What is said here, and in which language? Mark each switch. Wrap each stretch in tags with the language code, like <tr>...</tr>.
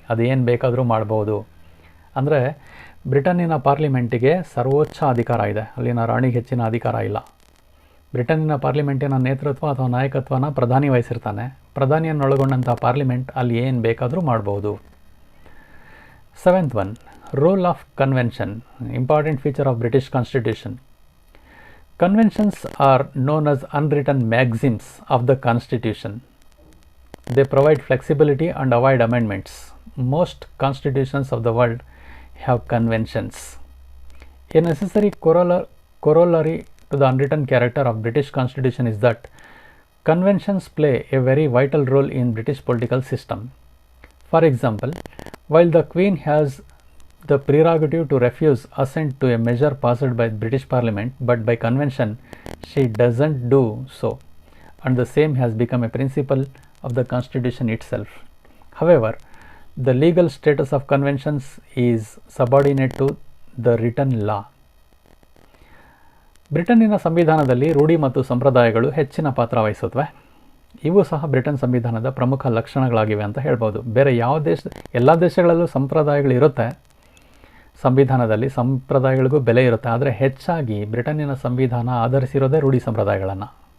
<kn>ಅದೇನು ಬೇಕಾದರೂ ಮಾಡಬಹುದು. ಅಂದರೆ ಬ್ರಿಟನ್ನಿನ ಪಾರ್ಲಿಮೆಂಟಿಗೆ ಸರ್ವೋಚ್ಚ ಅಧಿಕಾರ ಇದೆ, ಅಲ್ಲಿನ ರಾಣಿಗೆ ಹೆಚ್ಚಿನ ಅಧಿಕಾರ ಇಲ್ಲ. ಬ್ರಿಟನ್ನಿನ ಪಾರ್ಲಿಮೆಂಟಿನ ನೇತೃತ್ವ ಅಥವಾ ನಾಯಕತ್ವನ ಪ್ರಧಾನಿ ವಹಿಸಿರ್ತಾನೆ. ಪ್ರಧಾನಿಯನ್ನೊಳಗೊಂಡಂಥ ಪಾರ್ಲಿಮೆಂಟ್ ಅಲ್ಲಿ ಏನು ಬೇಕಾದರೂ ಮಾಡಬಹುದು.</kn> <en>7th one, role of convention, important feature of British Constitution. Conventions are known as unwritten maxims of the Constitution. They provide flexibility and avoid amendments. Most constitutions of the world have conventions. A necessary corollary to the unwritten character of British Constitution is that conventions play a very vital role in British political system. For example, while the Queen has the prerogative to refuse assent to a measure passed by British Parliament, but by convention she doesn't do so, and the same has become a principle of the Constitution itself. However, the legal status of conventions is subordinate to the written law.</en> <kn>ಬ್ರಿಟನ್ನಿನ ಸಂವಿಧಾನದಲ್ಲಿ ರೂಢಿ ಮತ್ತು ಸಂಪ್ರದಾಯಗಳು ಹೆಚ್ಚಿನ ಪಾತ್ರ ವಹಿಸುತ್ತವೆ. ಇವು ಸಹ Britain ಸಂವಿಧಾನದ ಪ್ರಮುಖ ಲಕ್ಷಣಗಳಾಗಿವೆ ಅಂತ ಹೇಳ್ಬೋದು. ಬೇರೆ ಯಾವ ಎಲ್ಲ ದೇಶಗಳಲ್ಲೂ ಸಂಪ್ರದಾಯಗಳು ಇರುತ್ತೆ, ಸಂವಿಧಾನದಲ್ಲಿ ಸಂಪ್ರದಾಯಗಳಿಗೂ ಬೆಲೆ ಇರುತ್ತೆ. ಆದರೆ ಹೆಚ್ಚಾಗಿ ಬ್ರಿಟನ್ನಿನ ಸಂವಿಧಾನ ಆಧರಿಸಿರೋದೇ ರೂಢಿ ಸಂಪ್ರದಾಯಗಳನ್ನು.</kn>